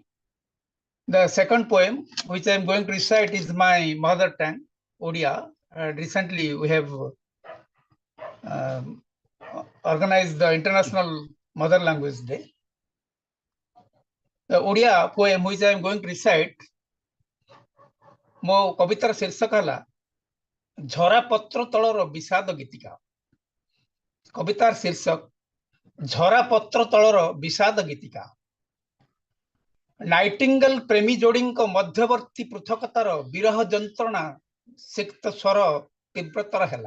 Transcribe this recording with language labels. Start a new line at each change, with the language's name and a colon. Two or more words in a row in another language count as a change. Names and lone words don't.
English: The second poem, which I am going to recite, is my mother tongue, Odia. Recently, we have organized the International Mother Language Day. The Odia poem, which I am going to recite,
Odia: ମୋ କବିତାର ଶୀର୍ଷକ ହେଲା ଝରା ପତ୍ର ତଳର ବିଷାଦ ଗୀତିକା। କବିତାର ଶୀର୍ଷକ ଝରା ପତ୍ର ତଳର ବିଷାଦ ଗୀତିକା। ନାଇଟିଙ୍ଗେଲ ପ୍ରେମୀ ଯୋଡ଼ିଙ୍କ ମଧ୍ୟବର୍ତ୍ତୀ ପୃଥକତାର ବିରହ ଯନ୍ତ୍ରଣା ସିକ୍ତ ସ୍ୱର ତୀବ୍ରତର ହେଲା।